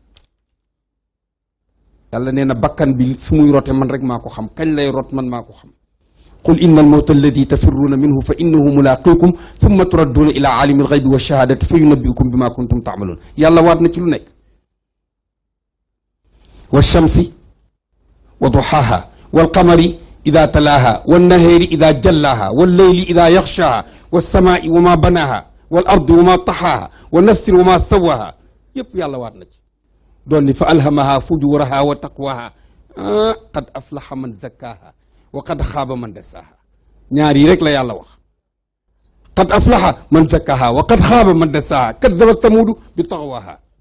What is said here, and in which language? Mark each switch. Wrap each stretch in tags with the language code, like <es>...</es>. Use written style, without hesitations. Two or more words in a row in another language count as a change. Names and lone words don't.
<wo>yàlla nee na bakkan bi fi muy rote man rek maa ko xam kañ lay rot man maa ko xam</wo> <ar>قل إن الموت الذي تفرون منه فإنه ملاقيكم ثم تردون إلى عالم الغيب والشهادة فينبئكم بما كنتم تعملون</ar> <wo>yàlla waat na ci lu nekk</wo> <ar>والشمس وضحاها والقمر إذا تلاها والنهار إذا جلاها والليل إذا يغشاها والسماء وما بناها والأرض وما طحاها ونفس وما سواها</ar> <wo>yépp yàlla waat na ci doon ni</wo> <ar>فألهمها فجورها وتقواها قد أفلح من زكاها وقد خاب من دساها</ar> <wo>ñaar yi rek la yàlla wax</wo> <ar>قد أفلح من زكاها وقد خاب من دساها كذبت ثمود بطغواها</ar>